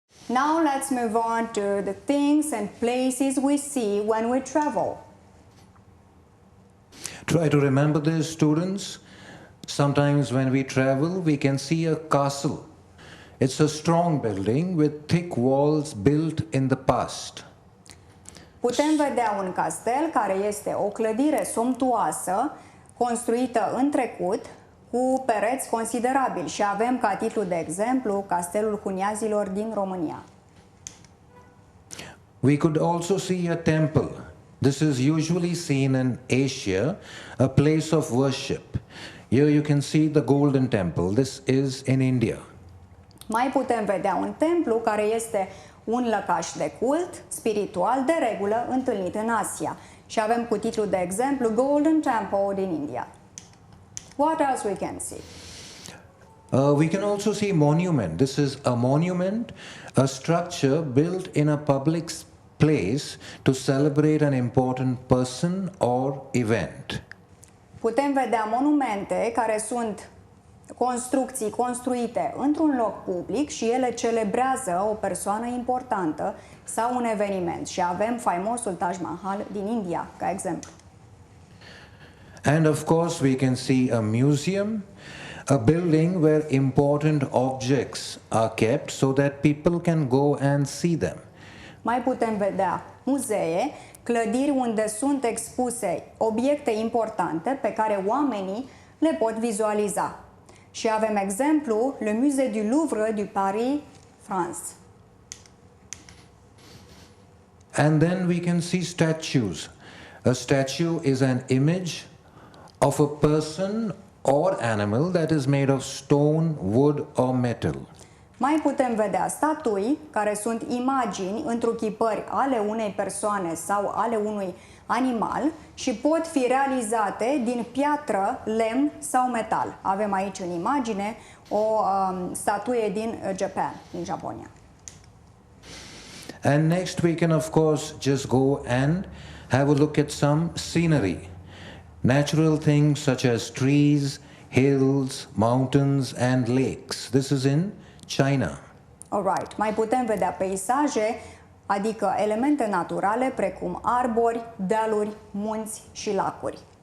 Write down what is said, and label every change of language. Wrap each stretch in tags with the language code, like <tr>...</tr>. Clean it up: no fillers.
<en>Now let's move on to the things and places we see when we travel. Try to remember this, students. Sometimes when we travel, we can see a castle. It's a strong building with thick walls built in the past.</en> <ro>Putem vedea un castel care este o clădire somptuoasă construită în trecut cu pereți considerabili și avem ca titlu de exemplu Castelul Cuniazilor din România.</ro> <en>We could also see a temple. This is usually seen in Asia, a place of worship. Here you can see the Golden Temple. This is in India.</en> <ro>Mai putem vedea un templu care este un lăcaș de cult spiritual de regulă întâlnit în Asia și avem cu titlu de exemplu Golden Temple din India.</ro> <en>What else we can see? We can also see monument. This is a monument, a structure built in a public place to celebrate an important person or event.</en> <ro>Putem vedea monumente care sunt construcții construite într-un loc public și ele celebrează o persoană importantă sau un eveniment. Și avem faimosul Taj Mahal din India, ca exemplu.</ro> <en>And of course, we can see a museum, a building where important objects are kept so that people can go and see them.</en> <ro>Mai putem vedea muzee, clădiri unde sunt expuse obiecte importante pe care oamenii le pot vizualiza. Și avem exemplu</ro> <fr>le Musée du Louvre du Paris, France.</fr> <en>And then we can see statues. A statue is an image of a person or animal that is made of stone, wood or metal.</en> <ro>Mai putem vedea statui, care sunt imagini, întruchipări ale unei persoane sau ale unui animal și pot fi realizate din piatră, lemn sau metal. Avem aici în imagine o statuie din Japan, din Japonia.</ro> <en>And next we can of course just go and have a look at some scenery. Natural things such as trees, hills, mountains and lakes. This is in China.</en> <ro>Alright, mai putem vedea peisaje, adică elemente naturale precum arbori, dealuri, munți și lacuri.</ro>